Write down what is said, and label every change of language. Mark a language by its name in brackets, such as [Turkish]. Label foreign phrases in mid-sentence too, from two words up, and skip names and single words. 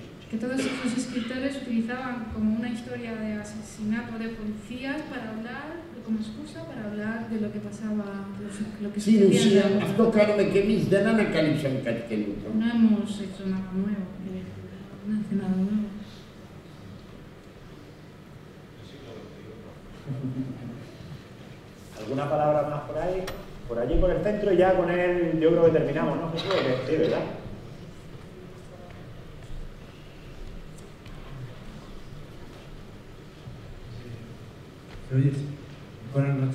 [Spanish] Que todos esos escritores utilizaban como una historia de asesinato de policías para hablar, como excusa para hablar de lo que pasaba, lo que [Greek] Στην ουσία, [Spanish] sucedía. [Greek] αυτό κάνουμε και εμείς, δεν ανακαλύψαμε κάτι καινούργιο. [Spanish] No hemos hecho nada nuevo, no hace nada nuevo. ¿Alguna palabra más por ahí? Por allí, por el centro, y ya con él yo creo que terminamos, ¿no, Jesús? Sí, ¿verdad? Oye, buenas noches.